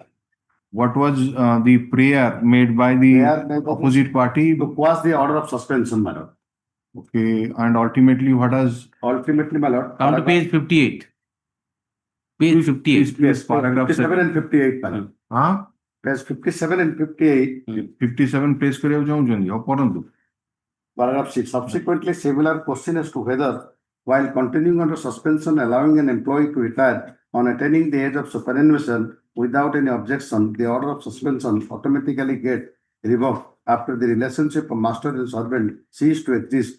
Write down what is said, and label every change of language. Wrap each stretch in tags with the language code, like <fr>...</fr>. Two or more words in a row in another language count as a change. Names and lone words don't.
<en>What was the prayer made by the opposite party? To quash the order of suspension, my lord. Okay, and ultimately what has? Ultimately, my lord. Come to page 58. Page 58. Yes, paragraph 57 and 58, madam. Huh? Page 57 and 58.</en> <or>57 place କରିବାକୁ ଚାହୁଁଛନ୍ତି ଆଉ ପଢନ୍ତୁ.</or> <en>Paragraph 6. Subsequently, similar question as to whether, while continuing under suspension, allowing an employee to retire on attaining the age of superannuation without any objection, the order of suspension automatically get revoked after the relationship of master and servant cease to exist</en>